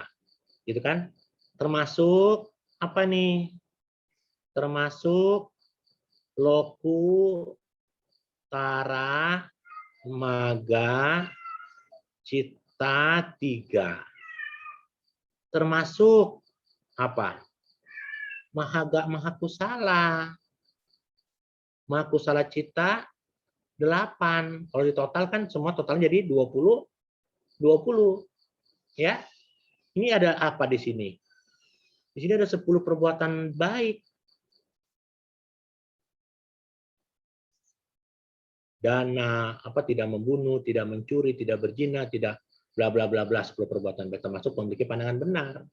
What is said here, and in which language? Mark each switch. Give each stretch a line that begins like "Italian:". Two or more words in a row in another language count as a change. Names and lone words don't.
Indonesian: Gitu kan? Termasuk apa nih? Termasuk
Pali: loku tara maga cita
Indonesian: 3. Termasuk apa?
Pali: maha kusala. Maha kusala cita 8.
Indonesian: Kalau ditotalkan semua totalnya jadi 20. Ya. Ini ada apa di sini? Di sini ada 10 perbuatan baik. Dana, tidak membunuh, tidak mencuri, tidak berzina, tidak bla bla bla bla, 10 perbuatan baik, termasuk memiliki pandangan benar.